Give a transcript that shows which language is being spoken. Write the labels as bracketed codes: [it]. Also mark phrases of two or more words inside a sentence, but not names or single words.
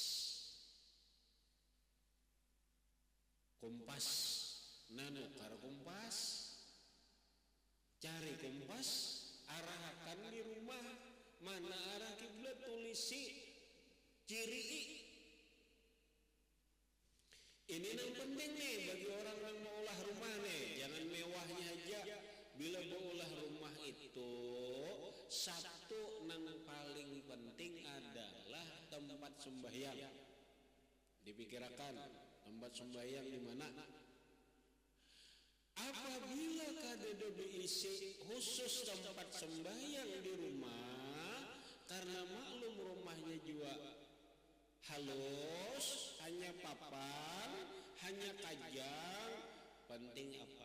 [bjn] Kompas, nanukar kompas, cari kompas, arahkan di rumah, mana arah kiblat tulisi, ciri. Ini yang penting nih bagi orang yang mau ulah rumah nih, jangan mewahnya aja. Bila mau ulah rumah itu, satu yang paling penting adalah tempat sembahyang. Dipikirkan tempat sembahyang di mana? Apabila kada diisi khusus tempat sembahyang di rumah, karena maklum rumahnya juga halus, hanya papan, hanya kajang, penting apa?